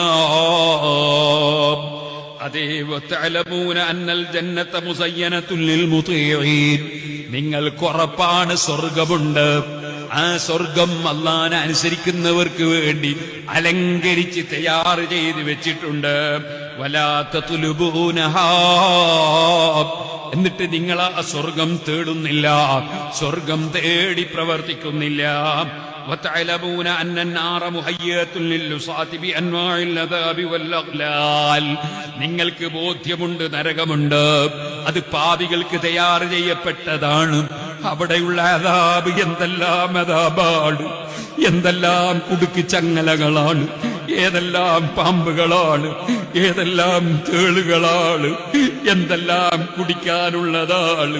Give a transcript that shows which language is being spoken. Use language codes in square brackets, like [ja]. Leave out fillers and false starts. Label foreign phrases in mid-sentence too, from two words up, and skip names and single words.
[ml] അതേ [ar] وتعلمون أن الجنة مزينة للمطيعين, [ml] നിങ്ങൾക്ക് ഉറപ്പാണ് സ്വർഗമുണ്ട്, ആ സ്വർഗം അല്ലാഹുവിനെ അനുസരിക്കുന്നവർക്ക് വേണ്ടി അലങ്കരിച്ച് തയ്യാർ ചെയ്ത് വെച്ചിട്ടുണ്ട്. [ar] ولا تطلبونها, [ml] എന്നിട്ട് നിങ്ങൾ ആ സ്വർഗം തേടുന്നില്ല, സ്വർഗം തേടി പ്രവർത്തിക്കുന്നില്ല. [ar] وتعلمون أن النار مهيئة للعصاة بأنواع العذاب والأغلال, [ml] നിങ്ങൾക്ക് ബോധ്യമുണ്ട് നരകമുണ്ട്, അത് പാപികൾക്ക് തയ്യാർ ചെയ്യപ്പെട്ടതാണ്. അവിടെയുള്ള അദാബ് എന്തെല്ലാം അദാബാണ്, എന്തെല്ലാം കുടുക്കി ചങ്ങലകളാണ്, ഏതെല്ലാം പാമ്പുകളാണ്, ഏതെല്ലാം തേളുകളാണ്, എന്തെല്ലാം കുടിക്കാനുള്ളതാണ്.